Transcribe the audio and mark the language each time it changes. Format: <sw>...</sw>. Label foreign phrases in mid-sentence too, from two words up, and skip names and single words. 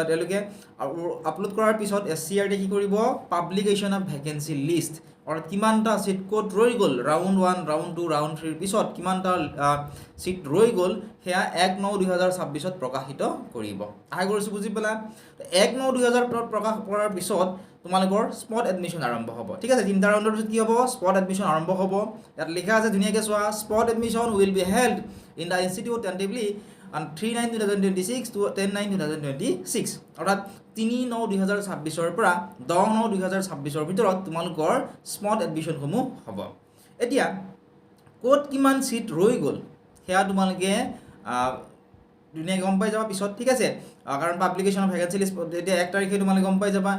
<as>তেওঁলোকে আপলোড কৰাৰ পিছত SCRT কি কৰিব,</as> <en>publication of vacancy list,</en> <as>অৰ্থাৎ কিমানটা ছিট ক'ত ৰৈ গ'ল, ৰাউণ্ড 1, ৰাউণ্ড 2, ৰাউণ্ড 3ৰ পিছত কিমানটা ছিট ৰৈ গ'ল, সেয়া 1/9/2026 প্ৰকাশিত কৰিব। আশা কৰিছোঁ বুজি পালা। 1/9/2026 প্ৰকাশ কৰাৰ পিছত তোমালোকৰ</as> <en>spot admission</en> <as>আৰম্ভ হ'ব। ঠিক আছে, 3টা ৰাউণ্ডৰ পিছত কি হ'ব,</as> <en>spot admission</en> <as>আৰম্ভ হ'ব। ইয়াত লিখা আছে ধুনীয়াকৈ চোৱা,</as> <en>spot admission will be held in the institute tentatively on 3/9/2026 to 10/9/2026,</en> <as>অৰ্থাৎ 3/9/2026 পৰা 10/9/2026 ভিতৰত তোমালোকৰ</as> <en>spot admissions</en> <as>হ'ব। এতিয়া ক'ত কিমান ছিট ৰৈ গ'ল সেয়া তোমালোকে ধুনীয়াকৈ গম পাই যাবা পিছত। ঠিক আছে, কাৰণ</as> <en>publication of vacancy list</en> <as>এতিয়া 1 তাৰিখে তোমালোকে গম পাই যাবা।</as>